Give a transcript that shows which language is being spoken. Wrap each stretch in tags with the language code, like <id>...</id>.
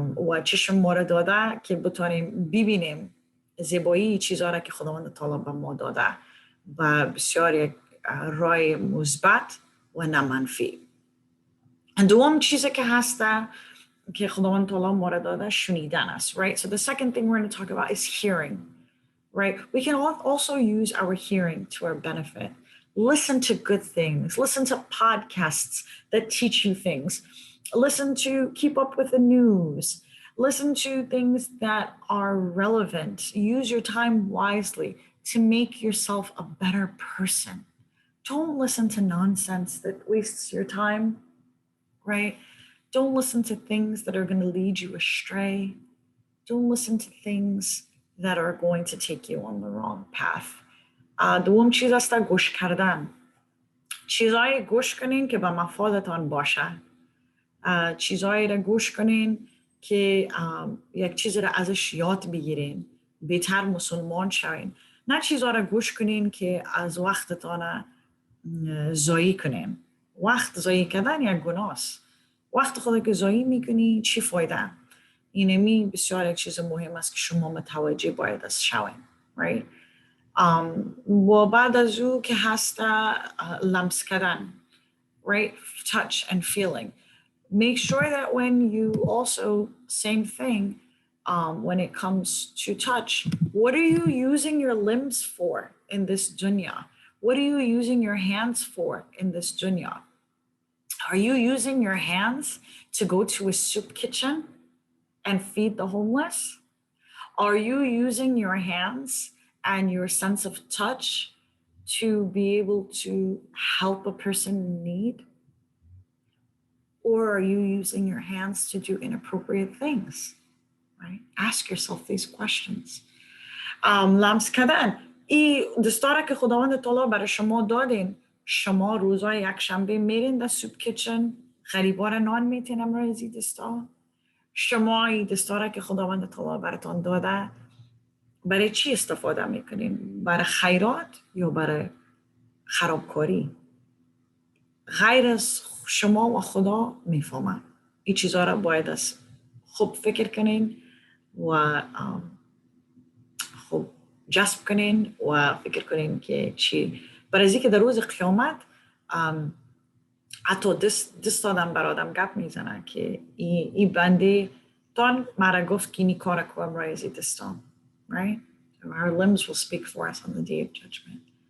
<fa>و چشم ما را داده که بتانیم ببینیم زیبایی چیزها را که خداوند تعالی به ما داده و بسیار یک رای مثبت و نه منفی. دوم چیزی که هسته که خداوند تعالی ما را داده شنیدن است, right?</fa> <en>So the second thing we're going to talk about is hearing, right? We can also use our hearing to our benefit. Listen to good things. Listen to podcasts that teach you things. Listen to keep up with the news. Listen to things that are relevant. Use your time wisely to make yourself a better person. Don't listen to nonsense that wastes your time, right? Don't listen to things that are going to lead you astray. Don't listen to things that are going to take you on the wrong path.</en> <fa>دوم چیز است گوش کردن. چیزای گوش کنین که به مفادتان باشه. چیزایی را گوش کنین که یک چیز را ازش یاد بگیرین، بهتر مسلمان شوین. نه چیزا را گوش کنین که از وقتتان ضایع کنین. وقت ضایع کردن یک گناه است. وقت خود که ضایع میکنی چی فایده؟ اینمی بسیار یک چیز مهم است که شما متوجه باید از شوین، right? و بعد از او که هست لمس کردن, right?</fa> <en>Touch and feeling. Make sure that when you also, same thing, when it comes to touch, what are you using your limbs for in this dunya? What are you using your hands for in this dunya? Are you using your hands to go to a soup kitchen and feed the homeless? Are you using your hands and your sense of touch to be able to help a person in need? Or are you using your hands to do inappropriate things? Right? Ask yourself these questions.</en> <fa>لمس کردن. این دستاره که خداوند تعالی برای شما دادین. شما روزای یک شنبه میرین در سوپ کیچن، غریبا نان میتین امروز این دستا. شما این دستاره که خداوند تعالی براتون داده برای چی استفاده میکنین؟ برای خیرات یا برای خرابکاری؟ غیر از شما و خدا میفهمن. این چیزها را باید از خوب فکر کنین و خوب جذب کنین و فکر کنین که چی. برای اینکه در روز قیامت حتی دست آدم بر آدم گپ میزنه که این بنده تان مرا گفت که اینی کار کنم رای از دستان, right?</fa> <en>Our limbs will speak for us on the day of judgment.</en>